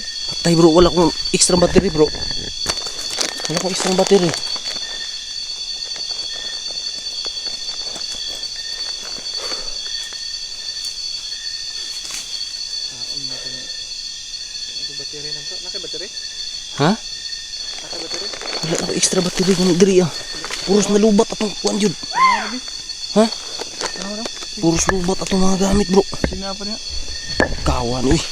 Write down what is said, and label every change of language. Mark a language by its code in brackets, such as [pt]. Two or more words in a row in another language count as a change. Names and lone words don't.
[tl] Patay bro, wala akong [en] extra battery [tl] bro. Wala akong [en] extra battery. [tl] Battery na bro. Naka battery? Ha? Naka battery? Wala akong [en] extra battery [tl] kung diri ah. [ceb] Puros na lubat atong kuan jud. Ha? [tl] Ano? [ceb] Puros lubat atong mga gamit bro. Sina pa niya? Kawan uy.